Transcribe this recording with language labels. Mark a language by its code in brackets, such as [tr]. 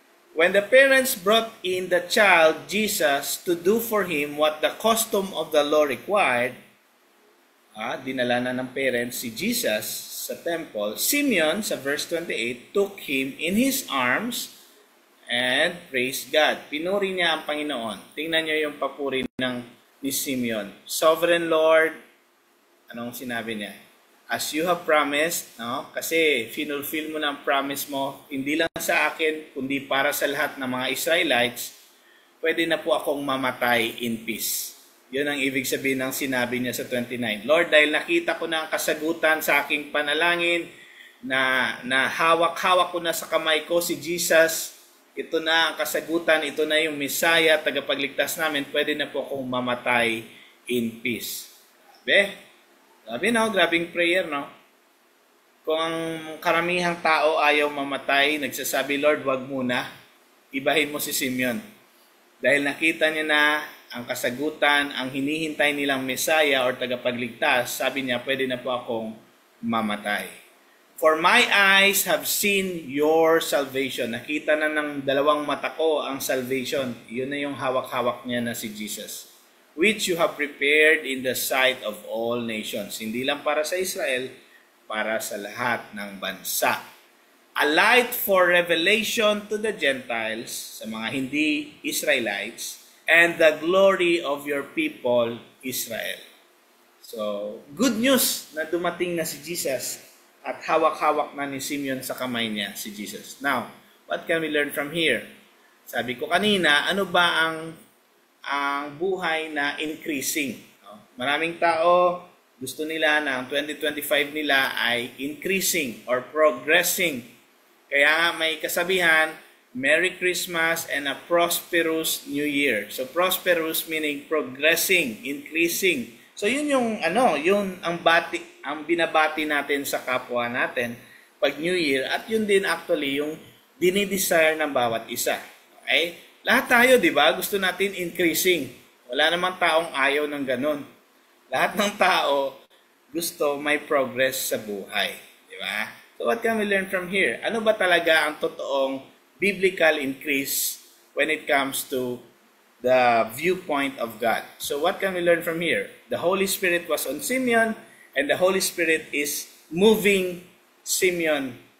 [en] When the parents brought in the child, Jesus, to do for him what the custom of the law required, [tl] dinala na ng parents si Jesus sa temple, [en] Simeon, sa verse 28, took him in his arms and praised God. [tl] Pinuri niya ang Panginoon. Tingnan niyo yung papuri ni Simeon. [en] Sovereign Lord, [tl] anong sinabi niya? [en] As you have promised, no? [tl] Kasi finulfill mo na ang promise mo, hindi lang sa akin, kundi para sa lahat ng mga Israelites, pwede na po akong mamatay [en] in peace. [tl] Yun ang ibig sabihin ng sinabi niya sa 29. Lord, dahil nakita ko na ang kasagutan sa aking panalangin, na hawak-hawak ko na sa kamay ko si Jesus, ito na ang kasagutan, ito na yung Messiah, tagapagligtas namin, pwede na po akong mamatay [en] in peace. [tl] Sabi no, grabing prayer, no? Kung ang karamihang tao ayaw mamatay, nagsasabi, Lord, wag muna, ibahin mo si Simeon. Dahil nakita niya na ang kasagutan, ang hinihintay nilang Messiah or tagapagligtas, sabi niya, pwede na po akong mamatay. [en] For my eyes have seen your salvation. [tl] Nakita na ng dalawang mata ko ang salvation. Yun na yung hawak-hawak niya na si Jesus. [en] Which you have prepared in the sight of all nations. [tl] Hindi lang para sa Israel, para sa lahat ng bansa. [en] A light for revelation to the Gentiles, [tl] sa mga hindi Israelites, [en] and the glory of your people, Israel. [tl] So, good news na dumating na si Jesus at hawak-hawak na ni Simeon sa kamay niya si Jesus. [en] Now, what can we learn from here? [tl] Sabi ko kanina, ano ba ang buhay na increasing? Maraming tao, gusto nila na ang 2025 nila ay increasing or progressing. Kaya nga may kasabihan, [en] Merry Christmas and a prosperous New Year. So prosperous meaning progressing, increasing. [tl] So yun yung yun ang binabati natin sa kapwa natin pag New Year at yun din actually yung dinidesire ng bawat isa. Okay? Lahat tayo, 'di ba? Gusto natin increasing. Wala namang taong ayaw ng ganun. Lahat ng tao gusto may progress sa buhay, 'di ba? [en] So what can we learn from here? [tl] Ano ba talaga ang totoong [en] biblical increase when it comes to the viewpoint of God? So what can we learn from here? The Holy Spirit was on Simeon and the Holy Spirit is moving Simeon.